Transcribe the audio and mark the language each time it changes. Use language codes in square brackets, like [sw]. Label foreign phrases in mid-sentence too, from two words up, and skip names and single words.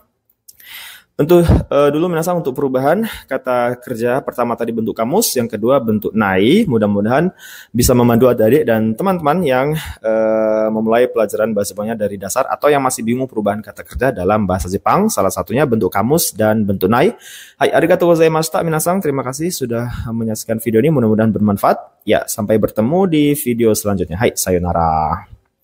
[id] Untuk dulu minasang untuk perubahan kata kerja pertama tadi bentuk kamus, yang kedua bentuk nai. Mudah-mudahan bisa memandu adik-adik dan teman-teman yang memulai pelajaran bahasa Jepangnya dari dasar atau yang masih bingung perubahan kata kerja dalam bahasa Jepang. Salah satunya bentuk kamus dan bentuk nai. [ja] Hai, arigatou gozaimashita minasang. [id] Terima kasih sudah menyaksikan video ini. Mudah-mudahan bermanfaat. Ya, sampai bertemu di video selanjutnya. [ja] Hai, sayonara.